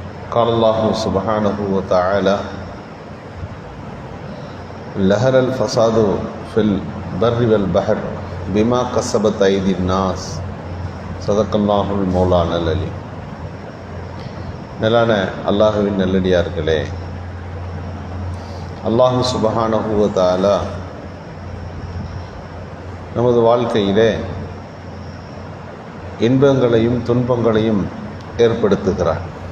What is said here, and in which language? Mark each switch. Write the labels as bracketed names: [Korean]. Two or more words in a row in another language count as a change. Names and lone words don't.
[Arabic] قال الله سبحانه وتعالى لهر الفساد في البر والبحر بما كسبت أيدي الناس صدق الله المولانا العليم. [Tamil] மேலான அல்லாஹுவின் நல்லடியார்களே, [Arabic] الله سبحانه وتعالى [Tamil] நமது வாழ்க்கையிலே இன்பங்களையும் துன்பங்களையும் ஏற்படுத்துகிறார்.